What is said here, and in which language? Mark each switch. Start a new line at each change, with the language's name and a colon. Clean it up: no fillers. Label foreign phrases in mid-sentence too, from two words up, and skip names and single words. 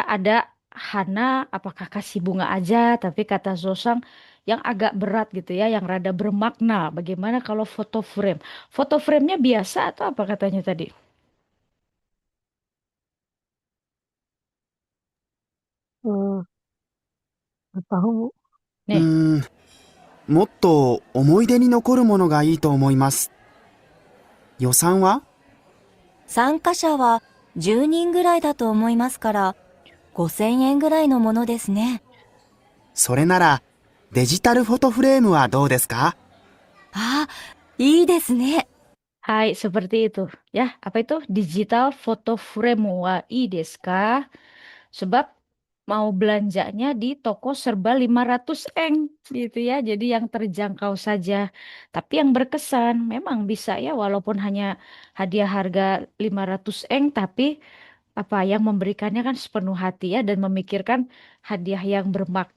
Indonesian: Ada Hana, apakah kasih bunga aja, tapi kata Zosang yang agak berat gitu ya, yang rada bermakna. Bagaimana kalau foto frame? Foto frame-nya biasa atau apa katanya tadi? Eh, nggak tahu. う Nih,
Japanese: ーん、もっと思い出に残るものがいいと思います。予算は？参加者は10人ぐらいだと思いますから、5000円ぐらいのものですね。それなら、デジタルフォトフレームはどうですか？あ、いいですね。
Indonesian: hai seperti itu. Ya, apa itu?
English: Digital photo frame
Japanese: はいいですか?
Indonesian: Sebab mau belanjanya di toko serba 500 eng gitu ya. Jadi yang terjangkau saja. Tapi yang berkesan memang bisa ya walaupun hanya hadiah harga 500 eng tapi apa yang memberikannya kan sepenuh hati ya dan memikirkan hadiah yang bermakna.